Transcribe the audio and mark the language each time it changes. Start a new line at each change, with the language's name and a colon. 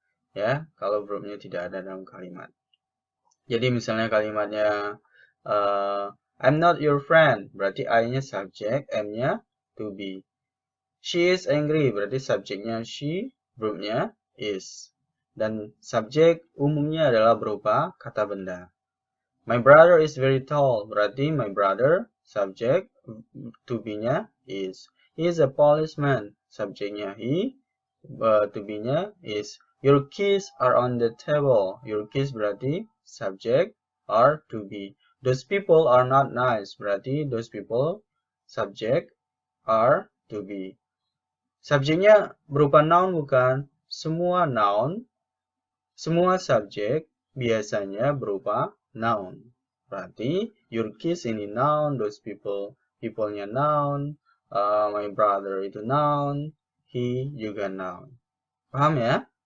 Indonesian: Ya, kalau verbnya tidak ada dalam kalimat. Jadi misalnya kalimatnya
English: I'm not your friend,
Indonesian: berarti I-nya subjek, M-nya to be.
English: She is angry,
Indonesian: berarti subjeknya
English: she, verbnya is.
Indonesian: Dan subjek umumnya adalah berupa kata benda.
English: My brother is very tall,
Indonesian: berarti
English: my brother, subjek, to be-nya is. He is a policeman, subjeknya he, to be-nya is. Your keys are on the table, your keys
Indonesian: berarti subjek,
English: are to be. Those people are not nice,
Indonesian: berarti
English: those people, subjek, are to be.
Indonesian: Subjeknya berupa noun bukan? Semua noun, semua subjek biasanya berupa noun.
English: Berarti your kids ini noun, those people, people-nya noun, my brother itu noun, he juga noun.
Indonesian: Paham ya?